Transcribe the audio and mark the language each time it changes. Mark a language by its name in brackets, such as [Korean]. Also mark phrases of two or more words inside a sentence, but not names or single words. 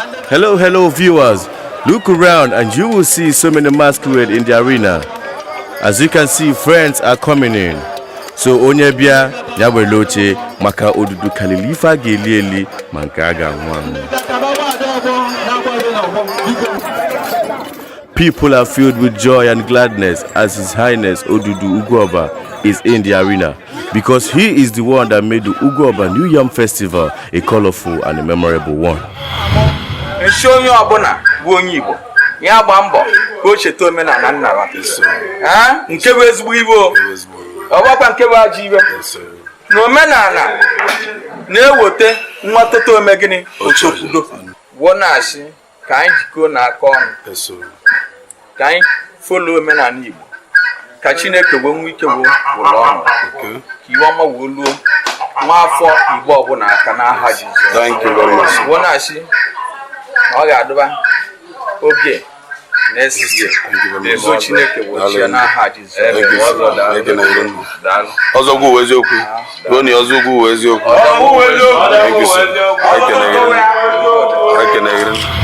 [English] Hello, hello, viewers. Look around and you will see so many masquerade in the arena. As you can see, friends are coming in. So, [Igbo] onye bịa, ya were oche, maka odudu kalili ife a ga-eli eli, ma nke a ga-anwụ anwụ. [English] People are filled with joy and gladness as His Highness Odudu Ugwoba is in the arena, because he is the one that made the Ugwoba New Yam Festival a colorful and a memorable one. [Igbo] Nsi onye ọbụla bụ onye Igbo, ya gba mbọ ka o cheta omenala nna ya. Ha? Nke bụ ezigbo ibe o. Ọ bụkwa nke bụ ajọ ibe. Na omenala na-eweta nwatata ome gịnị? Otokwudo. Wụ na-asị ka anyị jikọọ n'aka ọnụ. Ka anyị folo omenala Igbo. Ka Chineke wee nwee ike wee wụlọ ọnụ. Ka iwe ọma wee luo nwa afọ Igbo ọbụla aka n'aha Jizọs. [English] Thank you very much. [Igbo] Wụ na-asị na ọ ga-adụba oge [English] next year. Thank you very much. [Igbo] Ego Chineke wee chie n'aha Jizọs. [English] Thank you, sir. Thank you, Nairobi. [Igbo] Ọzọ gwu eziokwu. Gụọ na ọzọ gwu eziokwu. [English] Thank you, sir. [Igbo] Anyị kenegere. Anyị kenegere.